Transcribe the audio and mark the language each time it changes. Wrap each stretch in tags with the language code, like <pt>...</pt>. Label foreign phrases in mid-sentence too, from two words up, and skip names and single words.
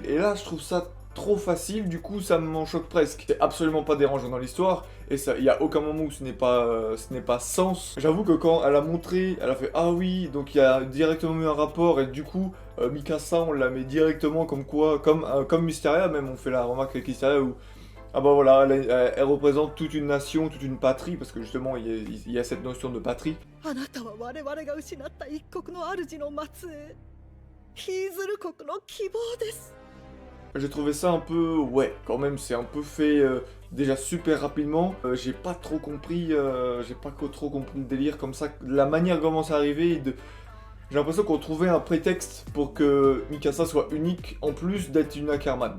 <fr>Et là je trouve ça trop facile, du coup ça m'en choque presque. C'est absolument pas dérangeant dans l'histoire, et il y a aucun moment où ce n'est pas sens. J'avoue que quand elle a montré, elle a fait ah oui, donc il y a directement eu un rapport, et du coup Mikasa on la met directement comme quoi, comme Mysteria même, on fait la remarque avec Mysteria où ah bah voilà, elle représente toute une nation, toute une patrie, parce que justement il y a cette notion de patrie.</fr> <ja>あなたは我々が失った一国の主の末裔、ヒーズル国の希望です。</ja> <fr>J'ai trouvé ça un peu, ouais, quand même, c'est un peu fait déjà super rapidement. J'ai pas trop compris le délire comme ça, la manière comment c'est arrivé. J'ai l'impression qu'on trouvait un prétexte pour que Mikasa soit unique, en plus d'être une Ackerman.</fr>